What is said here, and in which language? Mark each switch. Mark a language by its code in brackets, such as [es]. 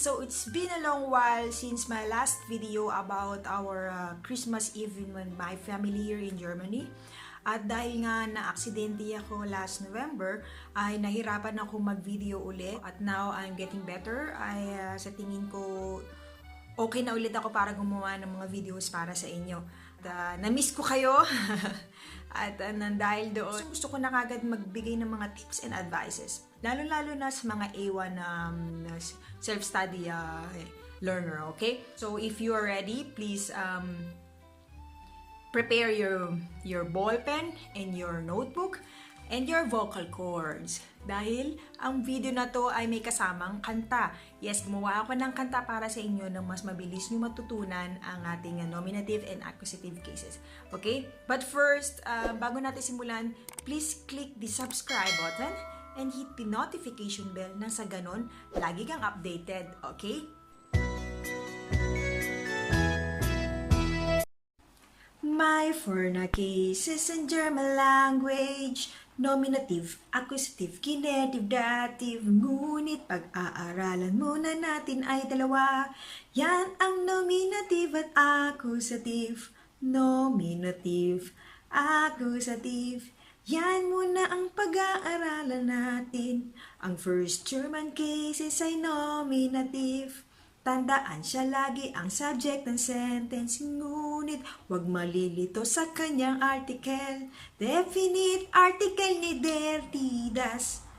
[en] So it's been a long while since my last video about our Christmas Eve with my family here in Germany. [tl] At dahil nga na-aksidente ako [en] last November, [tl] ay nahirapan ako mag-video ulit. [en] At now I'm getting better. [tl] Sa tingin ko, okay na ulit ako para gumawa ng mga videos para sa inyo. Na-miss ko kayo. At dahil doon, gusto ko na kagad magbigay ng mga [en] tips and advices. [tl] Lalo-lalo na sa mga [en] A1 self-study learner, [tl] okay? [en] So if you are ready, please prepare your ball pen and your notebook and your vocal cords. [tl] Dahil ang video na to ay may kasamang kanta. Yes, gumawa ako ng kanta para sa inyo na mas mabilis nyo matutunan ang ating nominative and accusative cases. [en] Okay? But first, [tl] bago natin simulan, [en] please click the subscribe button and hit the notification bell [tl] na sa ganon, lagi kang updated. [en] Okay? My for na cases in German language, nominative, accusative, genitive, dative, [tl] ngunit pag-aaralan muna natin ay dalawa. Yan ang nominative at accusative. [en] Nominative, accusative. [tl] Yan muna ang pag-aaralan natin. Ang first German cases ay nominative. Tandaan siya lagi ang subject ng sentence, ngunit huwag malilito sa kanyang article. [en] Definite article ni der, die, das.